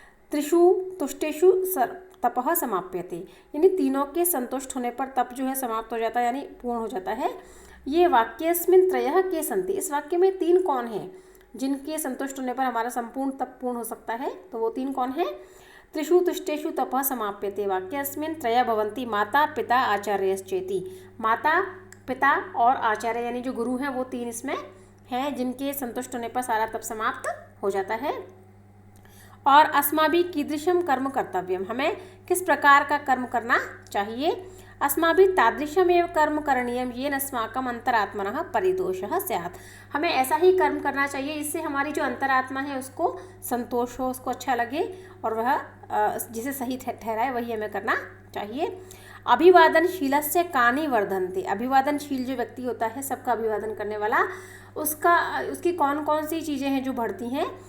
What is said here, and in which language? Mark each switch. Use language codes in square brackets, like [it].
[sa] त्रिषु तुष्टेषु तपः समाप्यते, [hi] यानी तीनों के संतुष्ट होने पर तप जो है समाप्त हो जाता है, यानी पूर्ण हो जाता है। [sa] ये वाक्यस्मिन् त्रयः के सन्ति, [hi] इस वाक्य में 3 कौन हैं जिनके संतुष्ट होने पर हमारा संपूर्ण तप पूर्ण हो सकता है? तो वो 3 कौन है? [sa] त्रिषु तुष्टेषु तपः समाप्यते वाक्यस्मिन् त्रयः भवन्ति माता पिता आचार्यश्चेति। [hi] माता पिता और आचार्य यानी जो गुरु हैं वो 3 इसमें हैं जिनके संतुष्ट होने पर सारा तप समाप्त हो जाता है। और [sa] अस्माभि कीदृशम कर्म कर्तव्यम, [hi] हमें किस प्रकार का कर्म करना चाहिए? [sa] अस्माभि तादृशमेव कर्म करणीयम येन अस्माकम अंतरात्मनः परितोषः स्यात्। [hi] हमें ऐसा ही कर्म करना चाहिए जिससे हमारी जो अंतरात्मा है उसको संतोष हो, उसको अच्छा लगे, और वह जिसे सही ठहराए वही हमें करना चाहिए। [sa] अभिवादनशीलस्य कानि वर्धन्ते, [hi] अभिवादनशील जो व्यक्ति होता है, सबका अभिवादन करने वाला, उसकी कौन कौन सी चीज़ें हैं जो बढ़ती हैं?